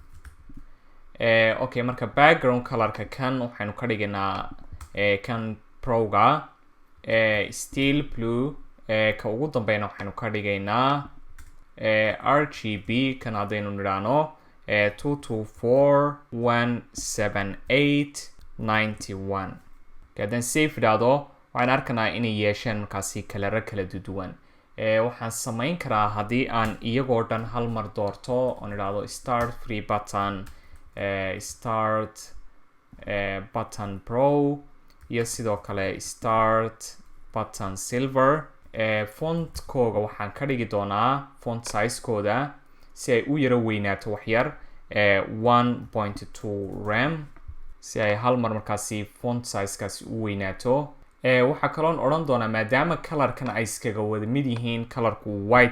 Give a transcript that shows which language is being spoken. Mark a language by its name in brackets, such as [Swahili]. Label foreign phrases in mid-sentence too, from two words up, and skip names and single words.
[Somali] okay marka [English] background colorka [Somali] kan waxaynu ka dhigaynaa kan proga [English] steel blue [Somali] ka ugu dambeeyna waxaynu ka dhigaynaa RGB kan haddaynu nidhaahno 22417891 haddaan save idhaahdo waxaan arkanaa inay yeesheen markaasi kalaro kala duwan waxaan samayn karaa haddii aan iyagoo dhan hal mar doorto oon idhaahdo [English] start free button start button pro [Somali] iyo sidoo kale [English] start button silver [Somali] fontkooga waxaan ka dhigi doonaa [English] font sizekooda [Somali] si ay u yaro weynaato waxyar 1.2 ram si ay hal mar markaasi [English] font sizekaasi [Somali] u weynaato waxaa kaloon odhan doonaa maadaama colorkan ay iskaga wada mid yihiin colorku white